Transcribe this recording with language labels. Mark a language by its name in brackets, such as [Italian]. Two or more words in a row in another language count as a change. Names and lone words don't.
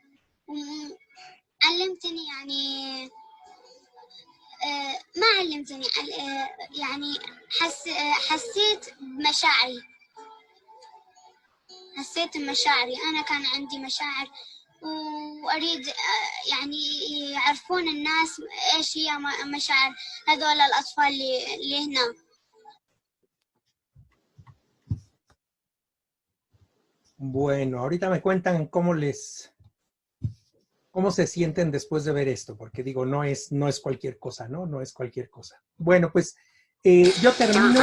[Arabic] علمتني يعني ما علمتني يعني حسيت بمشاعري. حسيت بمشاعري، أنا كان عندي مشاعر وأريد يعني يعرفون الناس إيش هي مشاعر هذول الأطفال اللي هنا. [Spanish] Bueno, ahorita me cuentan cómo se sienten después de ver esto, porque digo, no es cualquier cosa, ¿no? No es cualquier cosa. Bueno, pues yo termino.